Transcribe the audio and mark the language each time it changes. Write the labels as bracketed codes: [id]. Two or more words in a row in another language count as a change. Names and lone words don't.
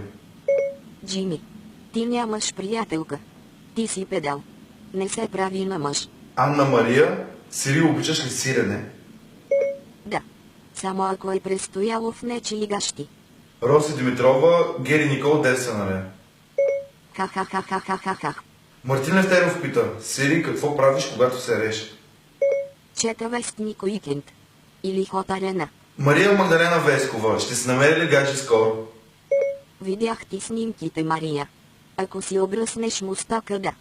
[bg] Джими, ти нямаш приятелка. Ти си педал. Не се прави на мъж. Анна Мария, Сири, обичаш ли сирене? Да. Само ако е престояло в нечии гащи. Роси Димитрова, Гери Никол, девственаря. Ха-ха-ха-ха-ха-ха-ха. Мартин Левтеров пита, Сири, какво правиш, когато се реш? Чета вестник Уикенд. Или Хот Арена. Мария Магдалена Вескова, ще се намери ли гадже скоро? Видях ти снимките, Мария. Ако си обръснеш мустака, да.